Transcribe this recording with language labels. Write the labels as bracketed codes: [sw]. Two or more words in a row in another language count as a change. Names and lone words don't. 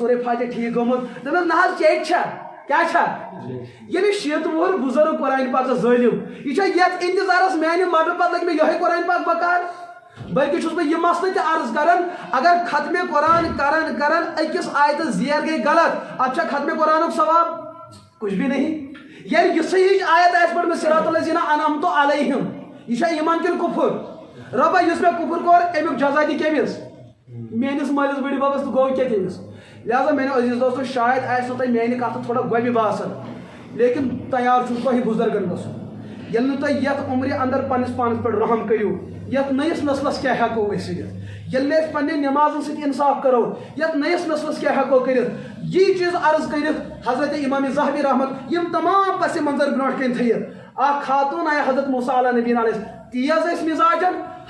[ks] سورُے فاتحہ ٹھیٖک گوٚمُت دوٚپنس نہ حظ چیٚٹۍ چھا کیٛاہ چھا ییٚلہِ 60 وُہُر بُزرگ قرآن پاکس ظٲلِم یہِ چھا یتھ انتظارس میانہِ مرنہٕ پتہٕ لگہِ مےٚ یِہوے قرآن پاک بکار بلکہِ چھُس بہٕ یہِ مسلہٕ تہِ عرض کران اگر ختمِ قرآن کران أکِس آیتس زیر گٔے غلط اتھ چھا ختمِ قرآنُک ثواب [ur] کچھ بھی نہیں [ks] ییٚلہِ یِژھٕے ہِش آیت آسہِ پٔرمٕژ [ar] صراط الذیٖنَ انعمت علیہم [ks] یہِ چھا ایٖمان کِنہٕ کُفر رۄبا یُس مےٚ کُفر کوٚر امیُک جزا دِ کٔمِس میٲنِس مٲلِس بٕڈِ ببس تہٕ گوٚو کیٛاہ تٔمِس لہذا میانیو عزیٖز دوستو شاید آسہِ نہٕ تۄہہِ میانہِ کتھٕ تھوڑا گۄبہِ باسان لیکن تیار چھُس تۄہہِ بُزرگن گژھُن ییٚلہِ نہٕ تُہۍ یتھ عُمرِ انٛدر پننِس پانس پٮ۪ٹھ رحم کٔرِو یتھ نٔیِس نسلس کیٛاہ ہٮ۪کو أسۍ کٔرِتھ ییٚلہِ نہٕ أسۍ پننہِ نٮ۪مازن سۭتۍ انصاف کرو یتھ نٔیِس نسلس کیٛاہ ہٮ۪کو کٔرِتھ یی چیٖز عرض کٔرِتھ حضرت امام ذہبی رحمت یِم تمام پس منظر برونٛٹھ کَنۍ تھٲیِتھ اکھ خاتوٗن آیہِ حضرت موسیٰ [ar] علیٰ نبیٖنَ علیہ [ks] تیز ٲسۍ مِزاجن